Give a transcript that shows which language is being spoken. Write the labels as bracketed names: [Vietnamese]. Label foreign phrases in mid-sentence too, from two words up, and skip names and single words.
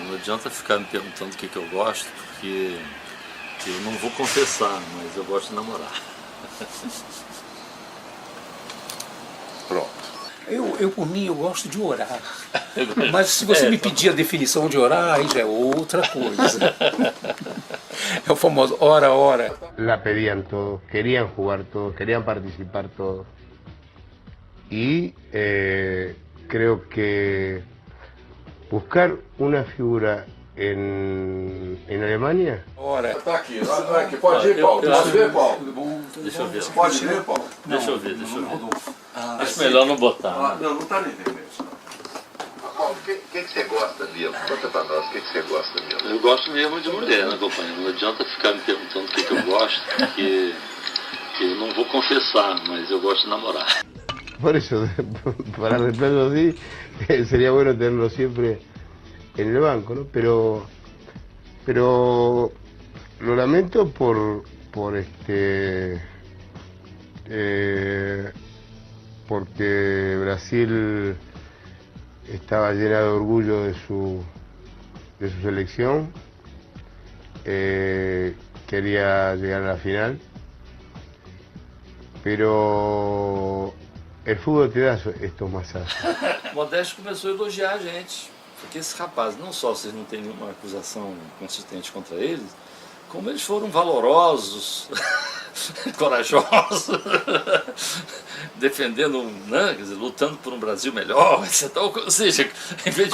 [Portuguese] Não adianta ficar me perguntando o que eu gosto, porque eu não vou confessar, mas eu gosto de namorar. Pronto. Eu por mim, eu gosto de orar. Mas se você me pedir a definição de orar, aí já é outra coisa. É o famoso ora, ora. [Spanish] La pedían todos, querían jugar todos, querían participar todos. Y creo que buscar una figura en Alemania. [Portuguese] Ora, Tá aqui, aqui. Pode ir, Paulo. Pode ver, Paulo. Deixa eu ver. Pode ver, Paulo. Deixa eu ver. Acho melhor não botar. Não, não tá na internet. Paulo, o que você gosta mesmo? Conta pra nós, o que você gosta mesmo? Eu gosto mesmo de mulher, né, companheiro? Não adianta ficar me perguntando o que eu gosto, porque eu não vou confessar, mas eu gosto de namorar. [Spanish] Por eso, para reemplazo así, sería bueno tenerlo siempre en el banco, ¿no? Pero lo lamento porque Brasil estaba llena de orgullo de su selección, quería llegar a la final, pero el fútbol te da estos masajes. [Portuguese] Modesto começou a elogiar a gente, porque esses rapazes, não só vocês não têm nenhuma acusação consistente contra eles, como eles foram valorosos, corajosos, defendendo, né, quer dizer, lutando por um Brasil melhor, etc. Ou seja, em vez de